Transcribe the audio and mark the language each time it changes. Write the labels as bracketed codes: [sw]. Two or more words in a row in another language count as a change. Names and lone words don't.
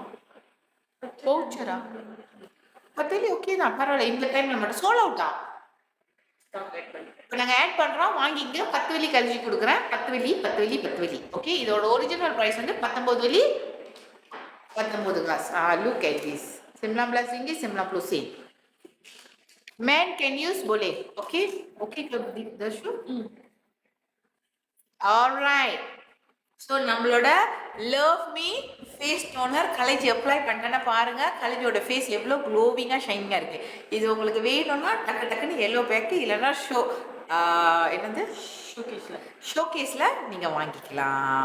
[ta] பவுச்சரா 10 வெள்ளி ஓகே தான், பரவாயில்ல. இந்த டைமில் மட்டும் [en] sold outa. [ta] இப்போ நாங்கள் ஆட் பண்ணுறோம், வாங்கிங்க. 10 வெள்ளி கழிச்சு கொடுக்குறேன். 10 வெள்ளி. ஓகே, இதோட [en] original price [ta] வந்து 19 வெள்ளி 19 காசு. [en] look at this. 19 [ms] ringgit 90 sen. [en] Man can use boleh. [ms] Okay ke Darshu? Alright. [ta] ஸோ நம்மளோட லவ் மீ ஃபேஸ் டோனர் கலேஜ் அப்ளை பண்ணிட்டேன்னா பாருங்கள், கலேஜோட ஃபேஸ் எவ்வளோ க்ளோவிங்காக ஷைனிங்காக இருக்குது. இது உங்களுக்கு வேணும்னா டக்குன்னு [en] yellow bag [ta] இல்லைன்னா என்னது ஷோகேஸில் நீங்கள் வாங்கிக்கலாம்.